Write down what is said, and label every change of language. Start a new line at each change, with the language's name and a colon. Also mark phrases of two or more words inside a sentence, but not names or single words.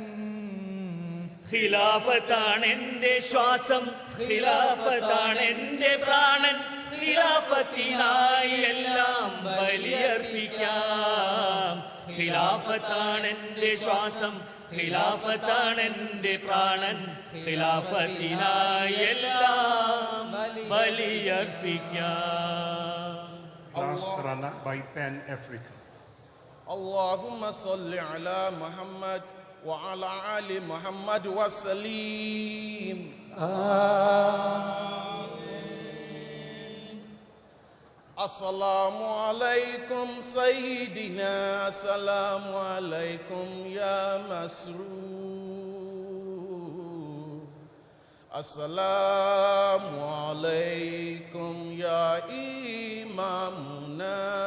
Malayalam: ഖിലാഫത്താണ് എന്റെ ശ്വാസം ഖിലാഫത്താണ് എന്റെ പ്രാണൻ ഖിലാഫത്തിനായി എല്ലാം ബലിയർപ്പിക്കാം ഖിലാഫത്താണ് എന്റെ ശ്വാസം ഖിലാഫത്താണ് എന്റെ പ്രാണൻ ഖിലാഫത്തിനായി എല്ലാം ബലിയർപ്പിക്കാം
English: Last Tarana by Pan Africa.
Arabic: اللهم صل على محمد وعلى آل محمد وسلم السلام عليكم سيدنا السلام عليكم يا مسرور السلام عليكم يا إمامنا